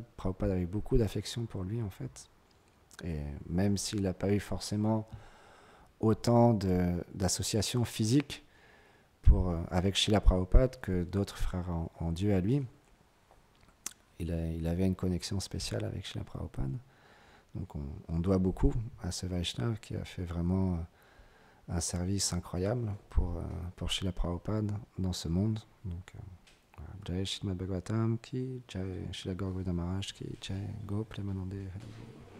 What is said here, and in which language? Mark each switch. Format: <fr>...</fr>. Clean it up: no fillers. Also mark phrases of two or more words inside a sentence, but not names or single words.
<fr>Prabhupada avait beaucoup d'affection pour lui en fait. Et même s'il n'a pas eu forcément autant d'associations physiques avec Srila Prabhupada que d'autres frères en Dieu à lui, il avait une connexion spéciale avec Srila Prabhupada. Donc on doit beaucoup à ce Vaishnav qui a fait vraiment un service incroyable pour Srila Prabhupada dans ce monde. Donc,</fr> <hi>जय श्रीमद् भागवतम् की, जय श्रील गौर गोविन्द महाराज की, जय गो प्रेमानन्दे हरि.</hi>